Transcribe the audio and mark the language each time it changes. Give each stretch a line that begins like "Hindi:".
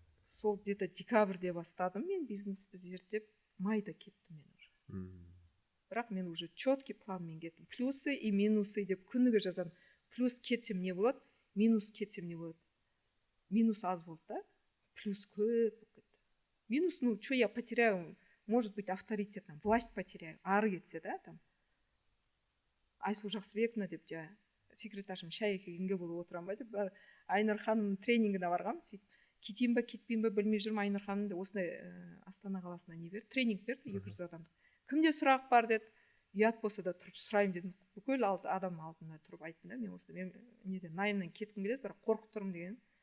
Kazakh: Сол где-то декабрьде бастадым мен бизнесті зерттеп, майда кеттім мен уже. Бірақ мен уже четкий планмен кеттім.
Russian: Плюсы и минусы
Kazakh: деп күніге жазамын. Плюс кетсем не болады, минус кетсем не болады. Минус аз болды да, плюс көп кетті.
Russian: Минус, что я потеряю, может быть, авторитет, власть потеряю,
Kazakh: ары кетсе да,
Russian: там.
Kazakh: Айсұлу Жақсыбековна деп секретаршым шай келгенге болып отырам ба деп, Айнұр ханым тренингіне барғам, сөйтіп кетейін ба, кетпейін ба білмей жүрмін. Айнұр ханым осындай Астана қаласына не берді, тренинг берді, 200 адамдық. Кімде сұрақ бар деді, ұят болса да тұрып сұрайын дедім. Бүкіл адам алдында тұрып айттым да, мен осы неден найымнан кеткім келеді, бірақ қорқып тұрмын деген.